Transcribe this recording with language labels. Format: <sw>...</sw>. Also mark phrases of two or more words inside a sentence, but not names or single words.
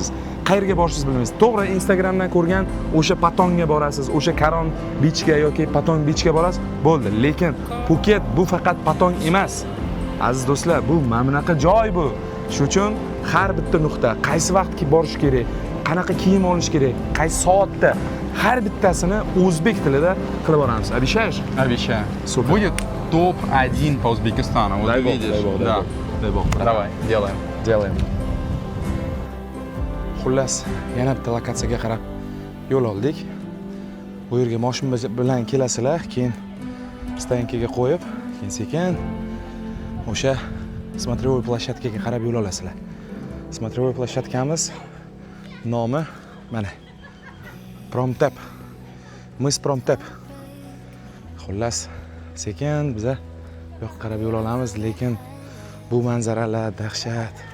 <uz>Qayerga borishingizni bilmaysiz. To'g'ri, Instagramdan ko'rgan o'sha Patonga borasiz, o'sha Karon Beachga yoki Patong Beachga borasiz, bo'ldi. Lekin Puket bu faqat Patong emas. Aziz do'stlar, bu mana bunaqa joy bu. Shuning uchun har bitta nuqta, qaysi vaqtga borish kerak, qanaqa kiyim olish kerak, qaysi soatda, har bittasini o'zbek tilida qilib boramiz.</uz> <ru>Обещаешь? Обещаю. Супер. Будет топ-1 по Узбекистану. Вот Дай бог, увидишь. дай бог, дай Да. бог. Дай bog. Давай, делаем. Делаем.</ru> <uz>Xullas, yana bitta lokatsiyaga qarab yo'l oldik. Bu yerga mashina bilan kelasizlar, keyin stoyankaga qo'yib, keyin sekin o'sha</uz> <ru>смотровой площадкаga</ru> <uz>qarab yo'l olasizlar.</uz> <ru>Смотровой площадкamiz</ru> <uz>nomi mana Promtep. Mys Promtep. Xullas, sekin biza bu yoqqa qarab yo'l olamiz, lekin bu manzaralar dahshat.</uz>